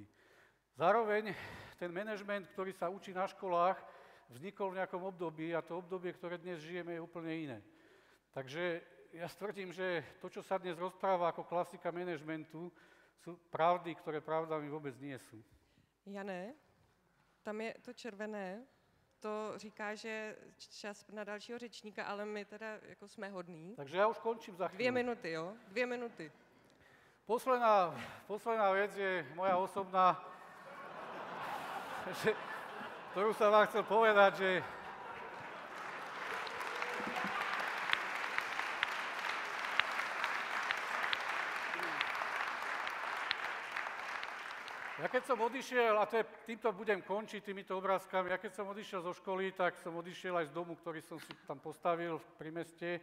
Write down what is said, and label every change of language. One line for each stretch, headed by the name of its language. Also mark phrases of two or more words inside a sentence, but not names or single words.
Slovak: Zároveň ten manažment, ktorý sa učí na školách, vznikol v nejakom období a to obdobie, ktoré dnes žijeme, je úplne iné. Takže ja tvrdím, že to, čo sa dnes rozpráva ako klasika manažmentu, sú pravdy, ktoré pravdami vôbec nie sú.
Czech: Jane, tam je to červené, to říká, že čas na dalšího řečníka, ale my teda jako jsme hodní.
Slovak: Takže ja už končím za chvíľu.
Czech: 2 minuty, jo? 2 minuty.
Slovak: Posledná vec je moja osobná, že ktorú som vám chcel povedať, že ja keď som odišiel, a týmto budem končiť, týmito obrázkami, ja keď som odišiel zo školy, tak som odišiel aj z domu, ktorý som si tam postavil pri meste.